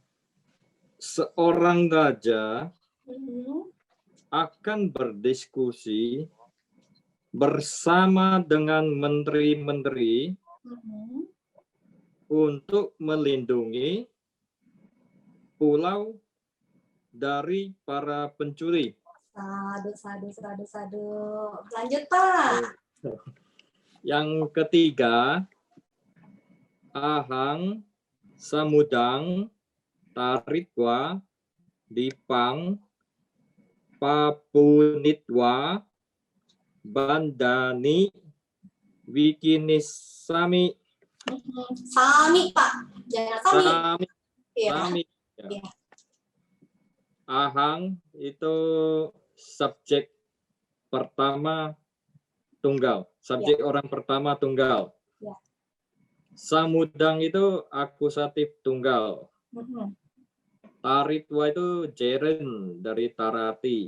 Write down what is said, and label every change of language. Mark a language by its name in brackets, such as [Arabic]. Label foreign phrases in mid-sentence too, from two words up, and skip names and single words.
[Indonesian] Seorang raja akan berdiskusi bersama dengan menteri-menteri untuk melindungi pulau dari para pencuri. Sadu. Lanjut Pak. Yang ketiga, [Pali] ahang samudang taritwa, dipang, papunitwa, bandani, wikinisami, [Indonesian] Sami, Pak. Jangan sami. sami, Iya. sami. Ya. Iya. Ahang itu subjek pertama tunggal. Subjek orang pertama tunggal. Ya. Samudang itu akusatif tunggal. Mm-mm. Taritwa itu jeren dari tarati.